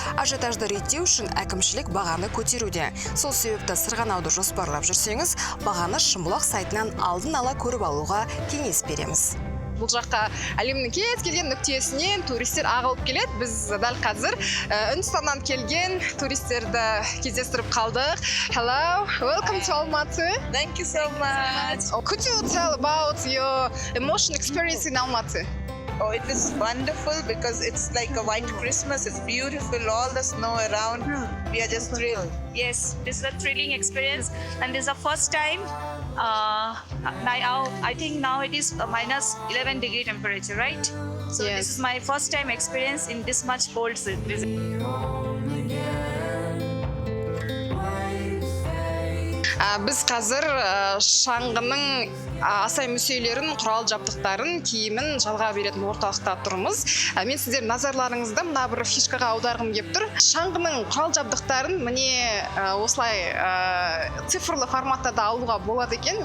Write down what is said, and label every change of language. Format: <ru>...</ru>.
<kk>Ажиотажды реттеу үшін әкімшілік бағаны көтеруде. Сол себепті сырғанауды жоспарлап жүрсеңіз, бағаны Шымбұлақ сайтынан алдын ала көріп алуға кеңес береміз. Бұл жаққа әлемнің кез келген нүктесінен туристер ағылып келеді. Біз дәл қазір Үндістаннан келген туристерді кездестіріп қалдық.</kk> <en>Hello, welcome to Almaty. Thank you so much. Could you tell about your emotion experience in Almaty? Oh, it is wonderful because it's like a white Christmas. It's beautiful, all the snow around. We are just thrilled. Yes, this is a thrilling experience, and this is the first time. I think now it is minus 11 degree temperature, right? So Yes. This is my first time experience in this much cold season.</en> <kk>Біз қазір шаңғының асай мүсейлерін, құрал жабдықтарын, киімін жалға беретін орталықта тұрмыз. Мен сіздер назарларыңызды мына бір фишкаға аударғым келіп тұр. Шаңғының құрал жабдықтарын міне осылай цифрлы форматта да алуға болады екен.</kk>